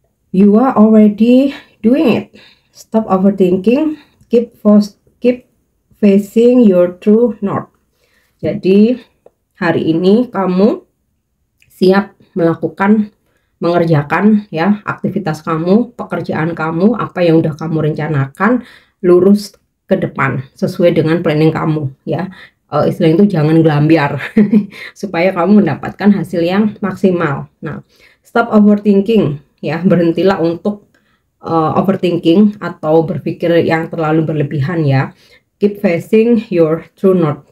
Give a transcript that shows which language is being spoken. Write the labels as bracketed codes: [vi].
[en] You are already doing it. Stop overthinking. Keep facing your true north. [id] Jadi hari ini kamu siap mengerjakan ya aktivitas kamu, pekerjaan kamu, apa yang udah kamu rencanakan, lurus ke depan sesuai dengan planning kamu ya. Istilah itu jangan gelambiar supaya kamu mendapatkan hasil yang maksimal. Nah, stop overthinking ya, berhentilah untuk overthinking atau berpikir yang terlalu berlebihan ya. [en] Keep facing your true north.